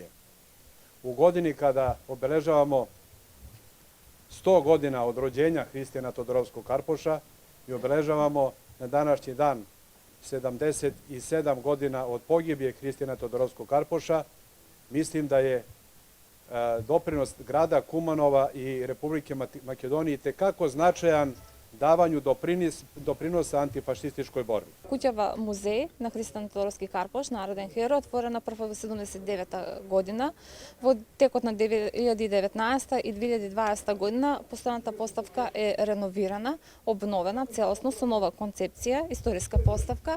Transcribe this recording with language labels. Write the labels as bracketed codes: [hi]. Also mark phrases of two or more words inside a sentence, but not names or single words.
[sr] U godini kada obeležavamo 100 godina od rođenja Hristijana Todorovskog Karpoša i obeležavamo na današnji dan 77 godina od pogibije Hristijana Todorovskog Karpoša, mislim da je doprinos grada Kumanova i Republike Makedonije tekako značajan davanju doprinosa antifašističkoj borbi. [mk] Куќава музеј на Христијан Тодоровски Карпош, народен херој, отворена прво во 79 година. Во текот на 2019 и 2020 година постојаната поставка е реновирана, обновена целосно со нова концепција, историска поставка.